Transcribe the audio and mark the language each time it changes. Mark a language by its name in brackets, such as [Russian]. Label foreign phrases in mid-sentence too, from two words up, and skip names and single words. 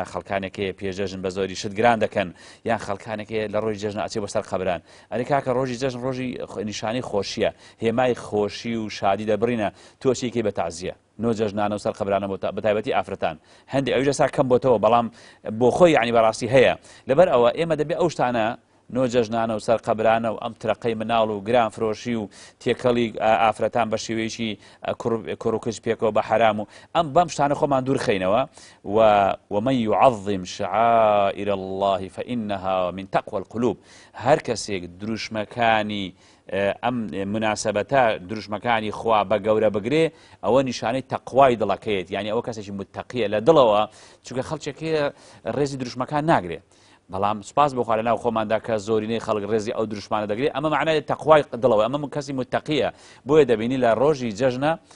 [Central Kurdish] خەڵکانێکی پێشجەژن بە زۆری شت گران دەکەن یان خەڵکانێکی لە ڕۆژی جەژن ئەچێ بەسەر قەبران ئەرێ کاکە ڕۆژی جەژن ڕۆژی نیشانی خۆشیە هێمای خۆشی و شادی دەبڕینە تۆچێکی بە تازیە نۆ جەژنانە و سەر قەبرانە بە تایبەتی ئافرەتان هەندێک ئەویش ئێستا کەم بۆتەوە بەڵام بۆ خۆی یعنی بەڕاستی هەیە لەبەر ئەوە ئێمە دەبێ ئەو شتانە نۆ جەژنانە و سەر قەبرانە و ئەم ترەقەی مناڵ و گران فرۆشی و تێکەڵی ئافرەتان بە شێوەیەکی کوڕوکش پێکەوە بە حرام و ئەم بەم شتانە خۆمان دوور خەینەوە [Arabic] ومن يعظم شعائر الله فإنها من تقوى القلوب [Central Kurdish] هەر کەسێک دروشمەکانی ئەم مناسبەتە دروشمەکانی خوا بە گەورە بگرێ ئەوە نیشانەی تەقوای دڵەکەیت یعنی ئەوە کەسێکی متەقیە لە دڵەوە چونکە خەڵکێکی ڕێزی دروشمەکان ناگرێت بەڵام سپاس بخوا لە ناو خۆماندا کە زۆرینەی خەڵک ڕێزی ئەو دروشمانە دەگرێت ئەمە معنای تەقوای دڵەوە ئەمە کەسی متەقیە بۆیە دەبینی لە ڕۆژی جەژنە